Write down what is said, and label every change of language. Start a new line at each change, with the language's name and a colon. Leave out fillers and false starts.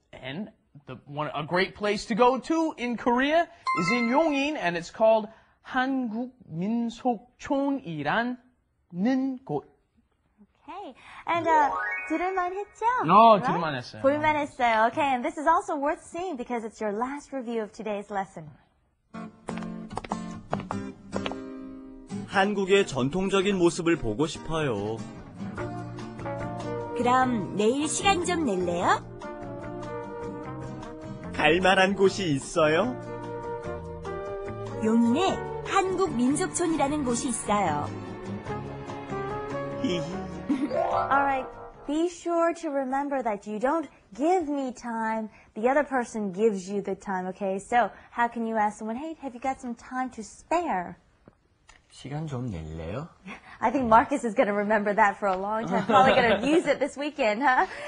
English: And a great place to go to in Korea is in Yongin, and it's called
Korean: 한국 민속촌이라는 곳.
English: Okay. And
Korean: 들을만 했죠? Right? 들을만 했어요. 볼만 했어요.
English: Okay, and this is also worth seeing because it's your last review of today's lesson.
Korean: 한국의 전통적인 모습을 보고 싶어요. 그럼 내일 시간 좀 낼래요? 갈 만한 곳이 있어요? 용인에 한국 민속촌이라는 곳이 있어요.
English: All right. Be sure to remember that you don't give me time. The other person gives you the time, okay? So how can you ask someone, hey, have you got some time to spare?
Korean: 시간 좀 낼래요?
English: I think Marcus is going to remember that for a long time. Probably going to use it this weekend, huh?